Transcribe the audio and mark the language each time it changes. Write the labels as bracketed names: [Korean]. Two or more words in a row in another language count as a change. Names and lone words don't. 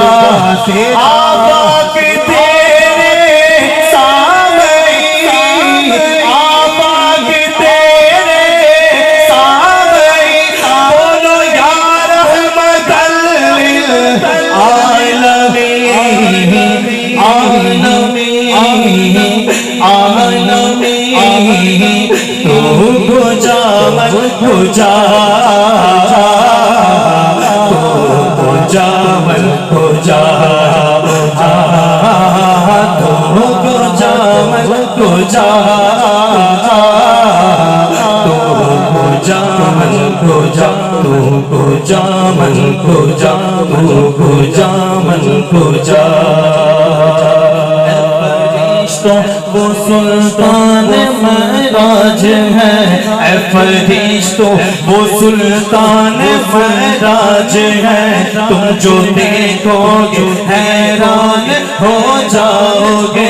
[Urdu] آواز تیرے سامعین، آواز تیرے سامعین، بولو [Arabic] یا رحمت للعالمین، عالمین، عالمین، [Persian] تو کجا من کجا، تو کجا من کجا، تو کجا من کجا، تو کجا من کجا، تو کجا من کجا، تو کجا من کجا، [Urdu] وہ سلطان معراج ہے، اے فرشتوں وہ سلطان معراج ہے، تم جو دیکھو گے حیران ہو جاؤ گے،